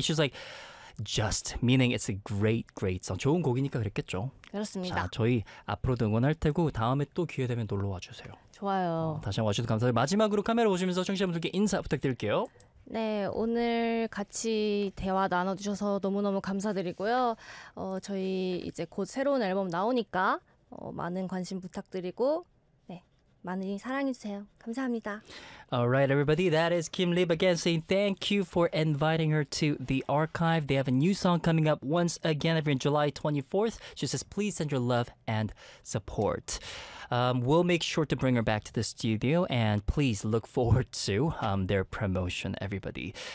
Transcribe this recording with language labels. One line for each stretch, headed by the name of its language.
English: She's like, just meaning it's a great, great song.
Korean: 좋은 곡이니까 그랬겠죠. 그렇습니다. 자, 저희 앞으로도 응원할 테고 다음에 또 기회 되면 놀러 와주세요. 좋아요. 다시 한번 와주셔서 감사합니다. 마지막으로 카메라 보시면서 청취자분들께 인사 부탁드릴게요. 네, 오늘 같이 대화 나눠주셔서 너무너무 감사드리고요. 저희 이제 곧 새로운 앨범 나오니까 많은 관심 부탁드리고 네, 많이 사랑해주세요. 감사합니다.
English: Alright, everybody. That is Kim Lip again saying thank you for inviting her to the archive. They have a new song coming up once again every July 24th. She says, please send your love and support. We'll make sure to bring her back to the studio and please look forward to their promotion, everybody.